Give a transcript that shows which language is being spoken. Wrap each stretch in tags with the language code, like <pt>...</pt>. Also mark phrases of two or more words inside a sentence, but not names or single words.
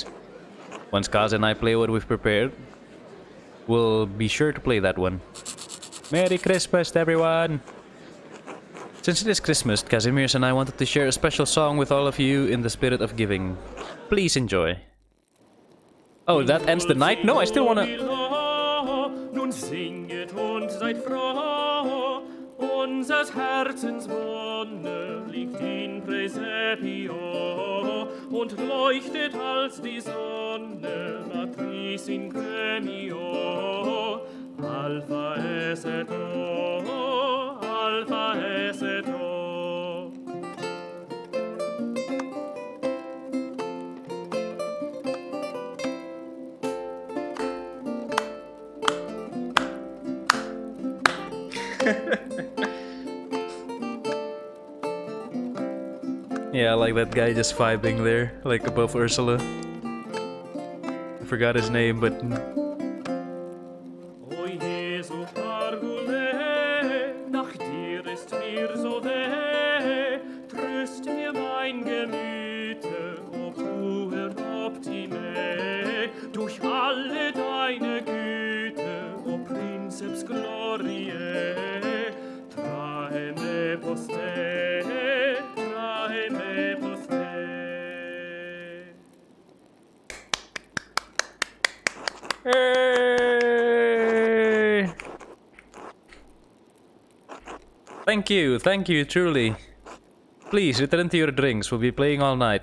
<en>Once Kaz and I play what we've prepared, we'll be sure to play that one. Merry Christmas, everyone! Since it is Christmas, Kazimierz and I wanted to share a special song with all of you in the spirit of giving. Please enjoy. Oh, that ends the night? No, I still wanna...</en> <de>Nun singet und seid froh, unsers Herzens Wonne liegt</de> <la>in Praesepio</la> <de>und leuchtet als die Sonne,</de> <la>Matris in Gremio. Alpha es et O, Alpha es et O.</la> <en>Yeah, I like that guy just vibing there, like above Ursula. I forgot his name, but...</en> <la>O Jesu Pargule,</la> <de>nach dir ist mir so weh, tröst mir mein Gemüte,</de> <la>o puer optime,</la> <de>durch alle deine Güte,</de> <la>o Princeps Gloriae, trae me poste, trae me poste.</la> <en>Hey! Thank you, truly. Please return to your drinks. We'll be playing all night.</en>